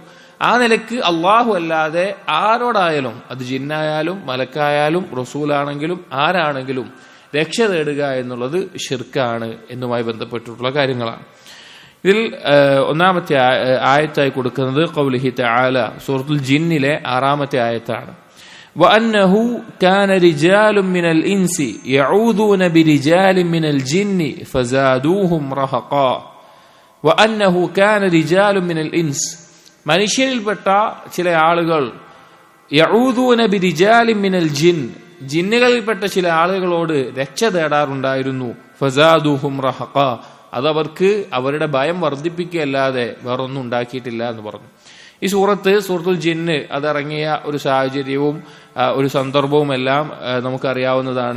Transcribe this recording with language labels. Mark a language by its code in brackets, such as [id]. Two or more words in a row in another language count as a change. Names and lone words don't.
[ml] ആ നിലക്ക് അള്ളാഹു അല്ലാതെ ആരോടായാലും, അത് ജിന്നായാലും മലക്കായാലും റസൂലാണെങ്കിലും ആരാണെങ്കിലും രക്ഷ തേടുക എന്നുള്ളത് ഷിർക്കാണ് എന്നുമായി ബന്ധപ്പെട്ടിട്ടുള്ള കാര്യങ്ങളാണ്. ഇതിൽ ഒന്നാമത്തെ ആയത്തായി കൊടുക്കുന്നത് [ar] قوله تعالى, [ml] സൂറത്തുൽ ജിന്നിലെ 6ാമത്തെ ആയത്താണ്. [ar] وأنه كان رجال من الإنس يعوذون برجال من الجن فزادوهم رهقا. وأنه كان رجال من الإنس. [ml] മനുഷ്യരിൽപ്പെട്ട ചില ആളുകൾ [ar] يعوذون برجال من الجن, [ml] ജിന്നുകളിൽപ്പെട്ട ചില ആളുകളോട് രക്ഷ തേടാറുണ്ടായിരുന്നു. [ar] فزادوهم رهقا, [ml] അതവർക്ക് അവരുടെ ഭയം വർദ്ധിപ്പിക്കുകയല്ലാതെ വേറൊന്നും ഉണ്ടാക്കിയിട്ടില്ല എന്ന് പറഞ്ഞു. ഈ സൂറത്തുൽ ജിന്ന് അതിറങ്ങിയ ഒരു സാഹചര്യവും ഒരു സന്ദർഭവും എല്ലാം നമുക്കറിയാവുന്നതാണ്.